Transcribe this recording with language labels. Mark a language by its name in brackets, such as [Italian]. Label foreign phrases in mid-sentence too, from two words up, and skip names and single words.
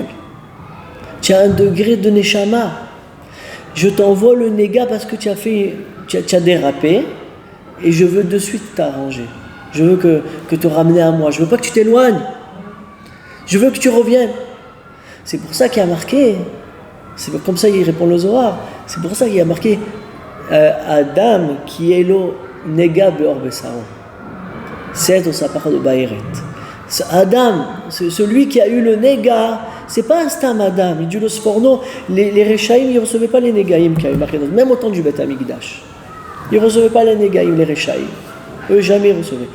[French] Tu as un degré de Neshama. Je t'envoie le néga parce que tu as dérapé, et je veux de suite t'arranger. Je veux que te ramener à moi. Je veux pas que tu t'éloignes. Je veux que tu reviennes. C'est pour ça qu'il y a marqué, c'est comme ça il répond le Zohar, c'est pour ça qu'il y a marqué Adam qui est [Hebrew] לו נגע בעור בשרו. [French] C'est au sapar de Baïret. Adam, celui qui a eu le nega, c'est pas un [Hebrew] סתם אדם. [French] Il dit le Sforno, les Rechaïm, ils ne recevaient pas les négaïm qui avaient marqué, même au temps du [Hebrew] בית המקדש. [French] Ils ne recevaient pas les négaïm, les Rechaïm. Eux, jamais recevaient.